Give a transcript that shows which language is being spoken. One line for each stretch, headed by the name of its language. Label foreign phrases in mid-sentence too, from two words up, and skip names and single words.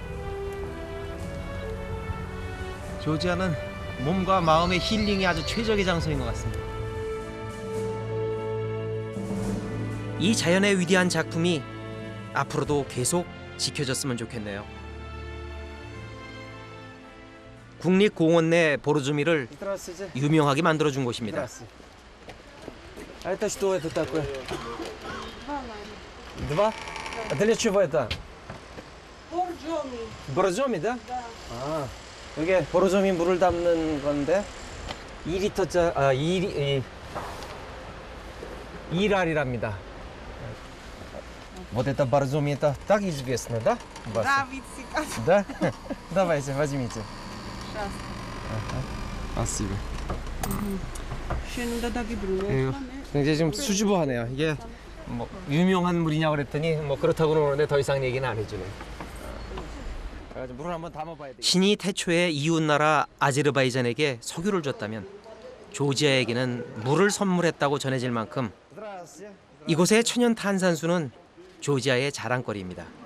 Korean: 조지아는 몸과 마음의 힐링이 아주 최적의 장소인 것 같습니다. 이 자연의 위대한 작품이 앞으로도 계속 지켜졌으면 좋겠네요. 국립공원 내 보르조미를
Russian: Здравствуйте.
Korean: 유명하게 만들어준 곳입니다.
Russian: Здравствуйте. А это что это такое? Два? А для чего это? 보르조미, да?
Korean: 아, 이게 보르조미 물을 담는 건데 2리터짜 2알이랍니다.
Russian: Вот это боржоми, это так известно, да? Да, да? Давайте, возьмите. Спасибо.
Korean: 이제 지금 수줍어하네요. 이게 뭐 유명한 물이냐 그랬더니 뭐 그렇다고 그러는데 더 이상 얘기는 안 해주네. 그래가지고 물을 한번 담아봐야 돼. 신이 태초에 이웃나라 아제르바이잔에게 석유를 줬다면 조지아에게는 물을 선물했다고 전해질 만큼 이곳의 천연 탄산수는 조지아의 자랑거리입니다.